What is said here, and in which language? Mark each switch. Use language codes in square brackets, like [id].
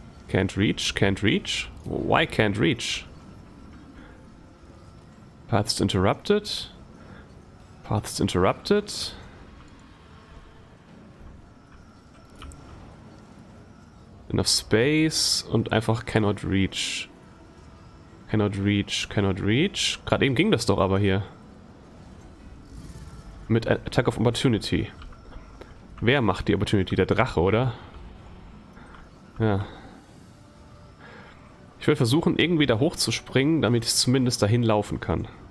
[en] Can't reach. Can't reach. Why can't reach? Paths interrupted. Paths interrupted. Enough space [de] und einfach [en] cannot reach. Cannot reach, cannot reach. [de] Gerade eben ging das doch aber hier. Mit Attack of Opportunity. Wer macht die Opportunity? Der Drache, oder? Ja. Ich will versuchen, irgendwie da hochzuspringen, damit ich zumindest dahin laufen kann.